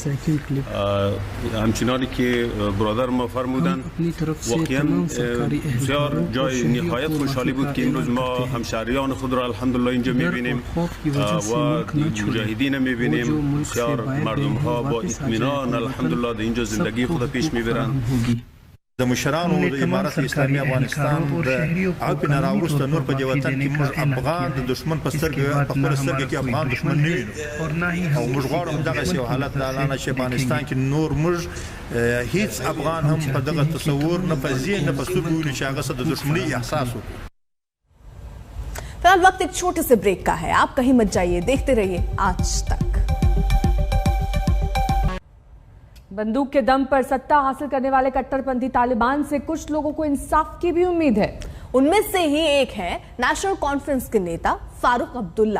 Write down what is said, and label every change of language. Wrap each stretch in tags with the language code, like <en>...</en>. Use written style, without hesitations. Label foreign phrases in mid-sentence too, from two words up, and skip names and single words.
<fa>همچنانی که برادر ما فرمودن واقعا بسیار جای نهایت خوشحالی بود که امروز ما همشهریان خود را الحمدلله اینجا میبینیم و مجاهدین میبینیم. بسیار مردم ها با اطمینان الحمدلله در اینجا زندگی خود پیش میبرند.</fa> <ps>د مشرانو د امارت اسلامي افغانستان د عوب نه راوسته نور په دې وطن کې موږ افغان د دشمن په سترګه په خپل سترګه کې افغان دشمن نه وینو او موږ غواړو دغه یو حالت د اعلان شي افغانستان کې نور موږ هیڅ افغان هم په دغه تصور نه په ذهن نه په سترګو چې هغه د دشمنی احساس وکړي.</ps> <hi>फिलहाल वक्त एक छोटे से ब्रेक का है, आप कहीं मत जाइए, देखते रहिए आज तक। बंदूक के दम पर सत्ता हासिल करने वाले कट्टरपंथी तालिबान से कुछ लोगों को इंसाफ की भी उम्मीद है। उनमें से ही एक है नेशनल कॉन्फ्रेंस के नेता फारूक अब्दुल्ला।</hi>